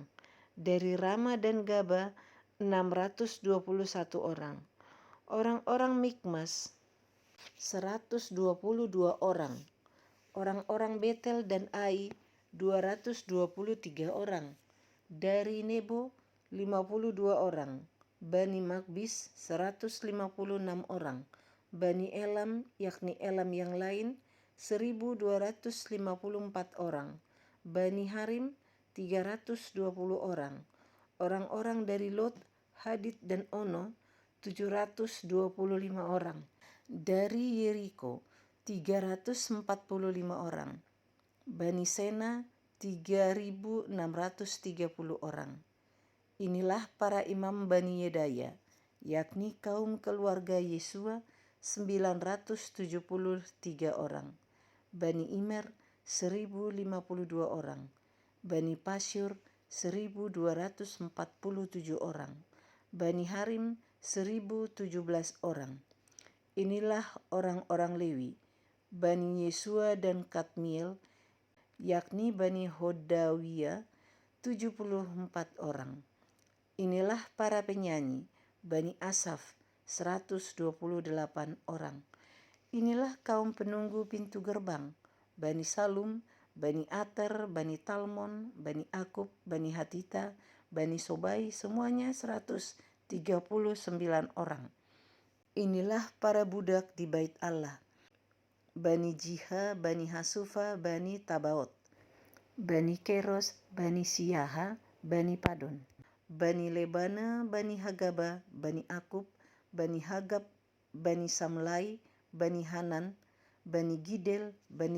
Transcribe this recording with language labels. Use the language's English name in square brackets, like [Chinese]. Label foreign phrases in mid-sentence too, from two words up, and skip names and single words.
[Indonesian] Dari Rama dan Gaba 621 orang. Orang-orang Mikmas 122 orang. Orang-orang Betel dan Ai 223 orang. Dari Nebo 52 orang. Bani Magbis 156 orang. Bani Elam yakni Elam yang lain 1254 orang. Bani Harim 320 orang. Orang-orang dari Lot, Hadid dan Ono 725 orang. Dari Yeriko 345 orang. Bani Sena 3.630 orang. Inilah para imam Bani Yedaya, yakni kaum keluarga Yesua 973 orang. Bani Imer 1052 orang. Bani Pasyur 1247 orang. Bani Harim 1017 orang. Inilah orang-orang Lewi, Bani Yesua dan Kadmiel, yakni Bani Hodawiyah 74 orang. Inilah para penyanyi, Bani Asaf 128 orang. Inilah kaum penunggu pintu gerbang, Bani Salum, Bani Ater, Bani Talmon, Bani Akub, Bani Hatita, Bani Sobai, semuanya 139 orang. Inilah para budak di bait Allah, Bani Jiha, Bani Hasufa, Bani Tabaot, Bani Keros, Bani Siyaha, Bani Padon, Bani Lebana, Bani Hagaba, Bani Akub, Bani Hagab, Bani Samlai, Bani Hanan, Bani Gidel, Bani